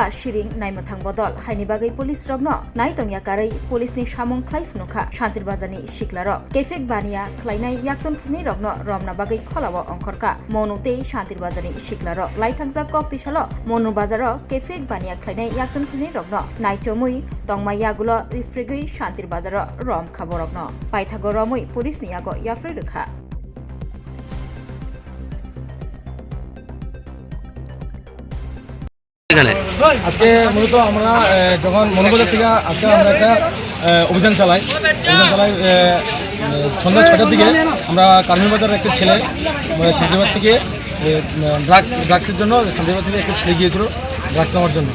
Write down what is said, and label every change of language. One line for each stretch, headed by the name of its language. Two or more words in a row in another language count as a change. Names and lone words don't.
Kok Borok: शिरिं नायमथां बदल हाइनि बागै पुलिस रगनो नायतंया कारै पुलिसनि सामुं ख्लाइफनखा शान्तिरबाजारनि सिख्लारो केफेक बानिया ख्लाइनाय याक्तुन खनि रगनो रमना बागै खलावो अंखरका मनुते शान्तिरबाजारनि सिख्लारो लाइथांजा कक पिसालो मनु बाजारो केफेक बानिया ख्लाइनाय याक्तुन खनि रगनो नायचमुई तंमायागुलो रिफ्रिगै शान्तिरबाजारो रम खाबरगनो पाइथागो रमुई पुलिस नियागो याफ्रे रेखा
Bangla: আজকে মূলত আমরা যখন মনোবাজার থেকে আজকে আমরা একটা অভিযান চালাই সন্ধ্যা 6টার দিকে আমরা কারমিবাজারের একটা ছেলে শান্তিবাজার থেকে ড্রাগসের জন্য শান্তিবাজার থেকে একটা ছেলে গিয়েছিল ড্রাগস নেওয়ার জন্য।